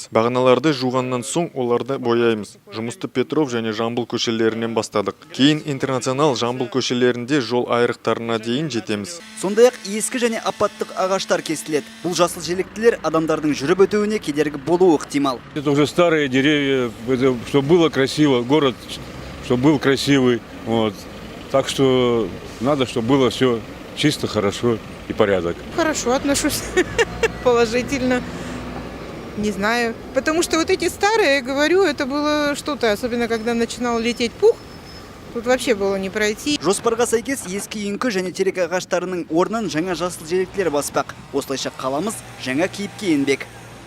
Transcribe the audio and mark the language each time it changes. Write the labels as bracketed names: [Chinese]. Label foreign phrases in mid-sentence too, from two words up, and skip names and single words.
[Kazakh] Бағаналарды жуғаннан соң оларды бояймыз. Жұмысты Петров және Жамбыл көшелерінен бастадық. Кейін Интернационал Жамбыл көшелерінде жол айрықтарына дейін жетеміз. Сондай-ақ ескі және апаттық ағаштар кесіледі. Бұл жасыл желектілер адамдардың жүріп өтуіне кедергі болуы ықтимал. [Russian] Это уже старые деревья, чтобы было красиво, город, чтобы был красивый. Вот. Так что надо, чтобы было все чисто, хорошо и порядок. Хорошо отношусь, положительно. Не знаю. Потому что вот эти старые, я говорю, это было что-то, особенно когда начинал лететь пух, тут вообще было не пройти. [Kazakh] Жоспарға сәйкес ескі үйеңкі және терек ағаштарының орнын жаңа жасыл желектілер баспақ. Осылайша қаламыз жаңа кейіпке енбек.